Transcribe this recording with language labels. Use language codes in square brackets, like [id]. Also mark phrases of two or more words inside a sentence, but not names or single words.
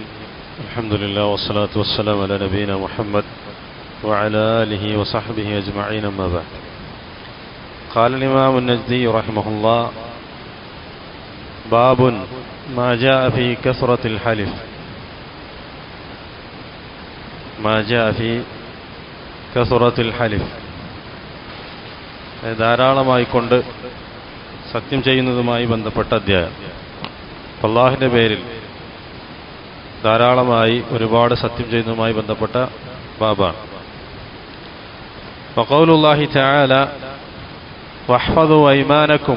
[ar] الحمد لله والصلاة والسلام على نبينا محمد وعلى آله وصحبه أجمعين، أما بعد. قال الإمام النجدي رحمه الله: باب ما جاء في كثرة الحلف. ما جاء في كثرة الحلف. [ml] ധാരാളമായിക്കൊണ്ട് സത്യം ചെയ്യുന്നതുമായി ബന്ധപ്പെട്ട അധ്യായം. അല്ലാഹുവിൻ്റെ പേരിൽ ധാരാളമായി ഒരുപാട് സത്യം ചെയ്യുന്നതുമായി ബന്ധപ്പെട്ട ബാബാണ്. [ar] فقول الله تعالى واحفظوا أيمانكم.